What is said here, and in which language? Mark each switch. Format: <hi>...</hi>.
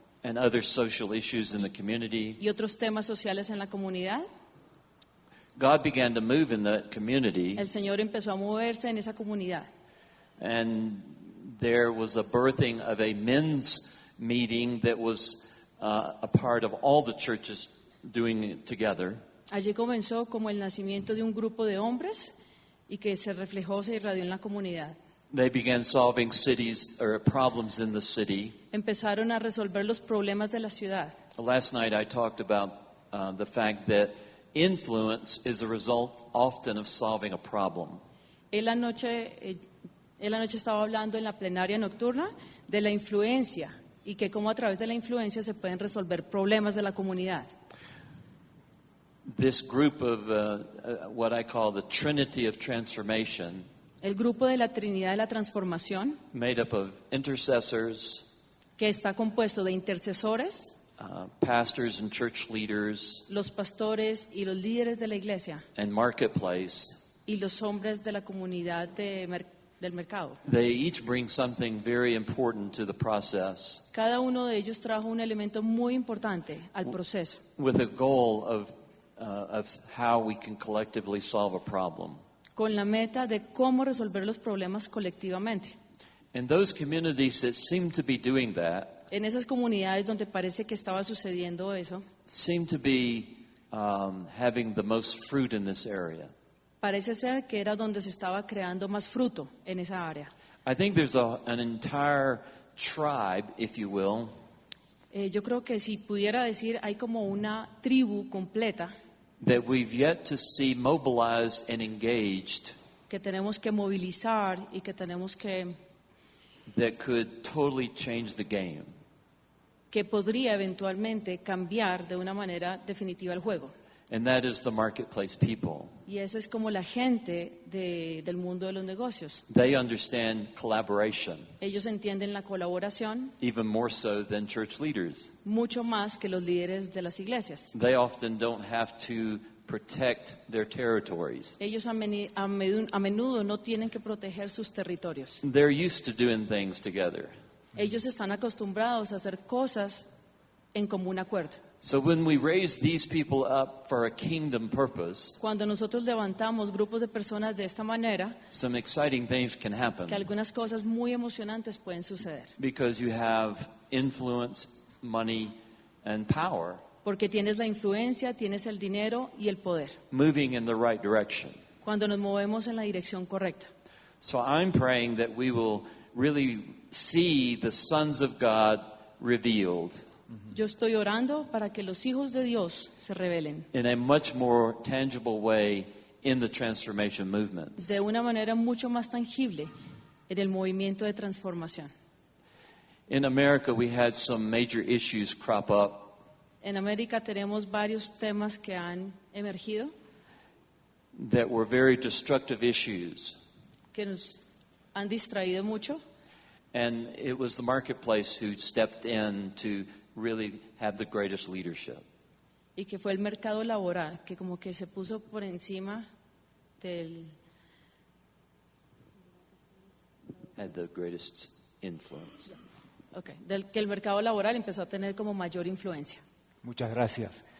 <en>and other social issues in the community.</en> <es>y otros temas sociales en la comunidad.</es> <en>God began to move in the community,</en> <es>El Señor empezó a moverse en esa comunidad.</es> <en>and there was a birthing of a men's meeting that was a part of all the churches doing it together.</en> <es>Allí comenzó como el nacimiento de un grupo de hombres y que se reflejó, se irradió en la comunidad.</es> <en>They began solving cities or problems in the city.</en> <es>Empezaron a resolver los problemas de la ciudad.</es> <en>Last night I talked about the fact that influence is a result often of solving a problem.</en> <es>Él anoche estaba hablando en la plenaria nocturna de la influencia y que cómo a través de la influencia se pueden resolver problemas de la comunidad.</es> <en>This group of what I call the Trinity of Transformation,</en> <es>El grupo de la Trinidad de la Transformación,</es> <en>made up of intercessors,</en> <es>que está compuesto de intercesores,</es> <en>pastors and church leaders,</en> <es>los pastores y los líderes de la iglesia</es> <en>and marketplace,</en> <es>y los hombres de la comunidad del mercado.</es> <en>they each bring something very important to the process</en> <es>Cada uno de ellos trajo un elemento muy importante al proceso,</es> <en>with a goal of how we can collectively solve a problem.</en> <es>con la meta de cómo resolver los problemas colectivamente.</es> <en>And those communities that seem to be doing that</en> <es>En esas comunidades donde parece que estaba sucediendo eso,</es> <en>seem to be having the most fruit in this area.</en> <es>parece ser que era donde se estaba creando más fruto en esa área.</es> <en>I think there's an entire tribe, if you will,</en> <es>Yo creo que si pudiera decir, hay como una tribu completa</es> <en>that we've yet to see mobilized and engaged</en> <es>que tenemos que movilizar y que tenemos</es> <en>that could totally change the game.</en> <es>que podría eventualmente cambiar de una manera definitiva el juego.</es> <en>And that is the marketplace people.</en> <es>Y esa es como la gente del mundo de los negocios.</es> <en>They understand collaboration</en> <es>Ellos entienden la colaboración</es> <en>even more so than church leaders.</en> <es>mucho más que los líderes de las iglesias.</es> <en>They often don't have to protect their territories.</en> <es>Ellos a menudo no tienen que proteger sus territorios.</es> <en>They're used to doing things together.</en> <es>Ellos están acostumbrados a hacer cosas en común acuerdo.</es> <en>So when we raise these people up for a kingdom purpose,</en> <es>Cuando nosotros levantamos grupos de personas de esta manera,</es> <en>some exciting things can happen</en> <es>que algunas cosas muy emocionantes pueden suceder.</es> <en>because you have influence, money, and power</en> <es>Porque tienes la influencia, tienes el dinero y el poder.</es> <en>moving in the right direction.</en> <es>Cuando nos movemos en la dirección correcta.</es> <en>So I'm praying that we will really see the sons of God revealed</en> <es>Yo estoy orando para que los hijos de Dios se revelen</es> <en>in a much more tangible way in the transformation movement.</en> <es>de una manera mucho más tangible en el movimiento de transformación.</es> <en>In America, we had some major issues crop up.</en> <es>En América tenemos varios temas que han emergido</es> <en>That were very destructive issues.</en> <es>que nos han distraído mucho.</es> <en>And it was the marketplace who stepped in to really have the greatest leadership.</en> <es>Y que fue el mercado laboral que como que se puso por encima del...</es> <en>Had the greatest influence.</en> <es>del que el mercado laboral empezó a tener como mayor influencia. Muchas gracias.</es>